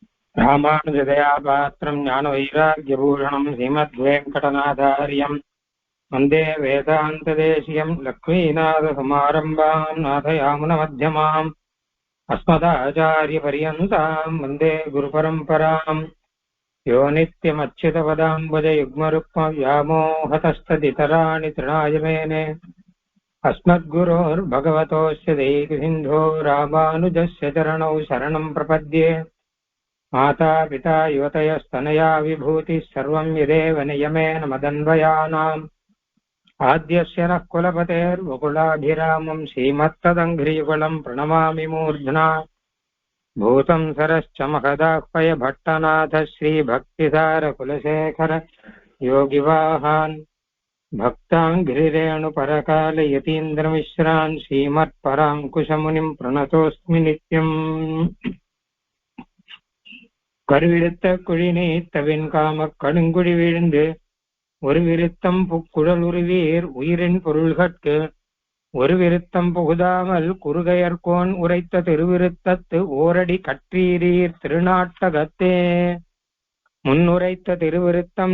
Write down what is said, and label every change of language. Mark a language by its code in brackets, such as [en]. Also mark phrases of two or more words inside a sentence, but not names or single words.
[sa] रामानुजदया पात्रं ज्ञान वैराग्यभूषणम् श्रीमद्वेङ्कटनाथार्यं वन्दे वेदान्तदेशिकम् लक्ष्मीनाथसमारम्भां नाथयामुनमध्यमाम् अस्मदाचार्यपर्यन्तां वन्दे गुरुपरम्पराम् यो நித்யமच्युतपदाम्बुजयुग्मरुक्मव्यामोहतस्तदितराणि तृणाय मेने अस्मद्गुरोर्भगवतोऽस्य दैकसिन्धो रामानुजस्य चरणौ शरणं प्रपद्ये माता पिता युवतयस्तनया विभूतिः सर्वं यदेव नियमेन मदन्वयानाम् आद्यस्य नः कुलपतेर्वकुलाभिरामं श्रीमत्तदङ्घ्रियुगलं प्रणमामि मूर्ध्ना भूतं सरश्च महदाह्वय भट्टनाथ श्रीभक्तिसारकुलशेखर योगिवाहान् भक्ताङ्घ्रिरेणुपरकालयतीन्द्रमिश्रान् श्रीमत्पराङ्कुशमुनिं प्रणतोऽस्मि नित्यम् [ta] கருவிருத்த குழினே தவின் காம கடுங்குழி விழுந்து ஒரு விருத்தம் புக்குழல் உருவீர் உயிரின் பொருள்கட்கு ஒரு விருத்தம் புகுதாமல் குறுகையர்கோன் உரைத்த திருவிருத்தத்து ஓரடி கற்றீரீர் திருநாட்டகத்தே முன்னுரைத்த திருவிருத்தம்